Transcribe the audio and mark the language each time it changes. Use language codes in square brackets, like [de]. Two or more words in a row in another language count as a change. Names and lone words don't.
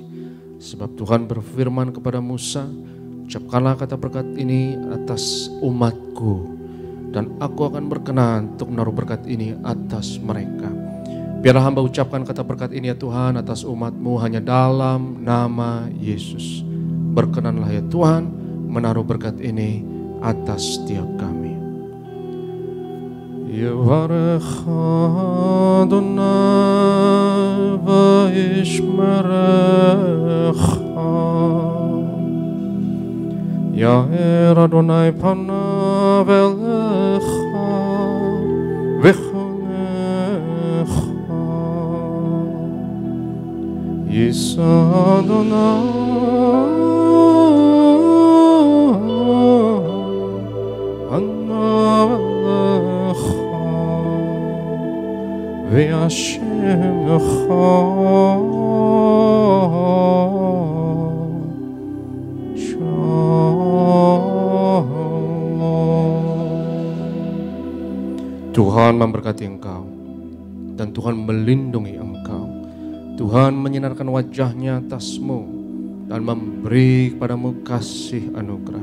[id] Sebab Tuhan berfirman kepada Musa, ucapkanlah kata berkat ini atas umatku, dan aku akan berkenan untuk menaruh berkat ini atas mereka. Biarlah hamba ucapkan kata berkat ini ya Tuhan atas umat-Mu hanya dalam nama Yesus. Berkenanlah ya Tuhan menaruh berkat ini atas setiap kami. [he] יברכך אדוני וישמרך, יאר אדוני פניו אליך ויחנך, ישא אדוני פניו אליך וישימך [id] Tuhan memberkati engkau dan Tuhan melindungi engkau. Tuhan menyinarkan wajahnya atasmu dan memberi kepadamu kasih anugerah.